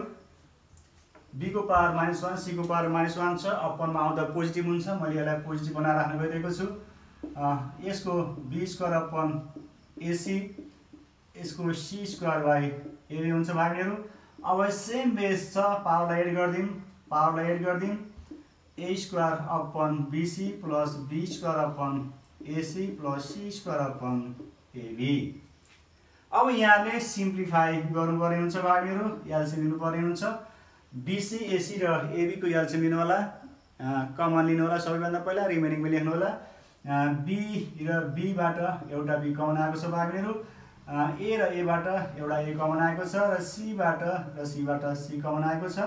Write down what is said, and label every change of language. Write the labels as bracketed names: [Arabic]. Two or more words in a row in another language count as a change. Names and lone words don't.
[Nepali] b को पावर -1 c को पावर -1 छ, अपनमा आउँदा पोजिटिभ हुन्छ, मैले यसलाई पोजिटिभ बनाएर राख्न गइरहेको छु। यसको b [English] square upon [Nepali] ac, यसको c [English] square by [Nepali] ab हुन्छ भाइ बहिनीहरू। अब [English] same base [Nepali] छ, पावरलाई एड गर्दिम [English] a square upon bc plus b square upon ac plus c square upon ab. [Nepali] अब यहाँले सिम्प्लिफाई गर्नुपर्ने हुन्छ भाइ बहिनीहरू, एलसिएम लिनुपर्ने हुन्छ। BC, AC र AB को एलसिएम लिनु होला, कमन लिनु होला सबैभन्दा पहिला, रिमेनिङमा लेख्नु होला। B र B बाट एउटा B कमन आएको छ भाइ बहिनीहरू, A र A बाट एउटा A कमन आएको छ, र C बाट र C बाट C कमन आएको छ।